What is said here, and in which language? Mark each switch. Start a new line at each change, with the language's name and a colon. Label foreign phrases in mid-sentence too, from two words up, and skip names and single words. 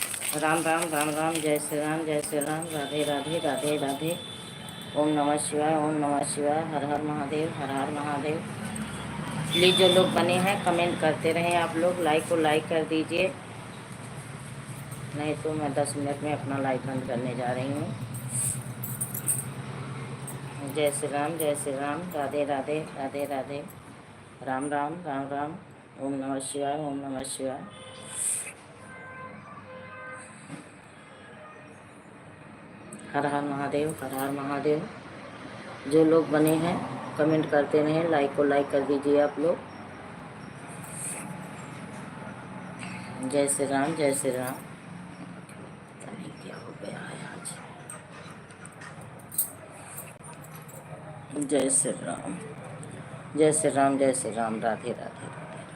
Hindi: राम राम राम राम, जय श्री राम, राधे राधे राधे राधे।
Sanskrit: ओम नमः शिवाय, ओम नमः शिवाय,
Hindi: हर हर महादेव, हर हर महादेव। प्लीज़ जो लोग बने हैं कमेंट करते रहें, आप लोग लाइक को लाइक कर दीजिए, नहीं तो मैं 10 मिनट में अपना लाइव बंद करने जा रही हूँ। जय श्री राम, राधे राधे राधे राधे। राम राम राम राम।
Sanskrit: ओम नमः शिवाय, ओम नमः शिवाय।
Hindi: हर हर महादेव, हर हर महादेव। जो लोग बने हैं कमेंट करते रहें, लाइक को लाइक कर दीजिए आप लोग। जय श्री राम, जय श्री राम। पता नहीं क्या हो गया है आज। जय श्री राम, जय श्री राम, जय श्री राम, राधे राधे।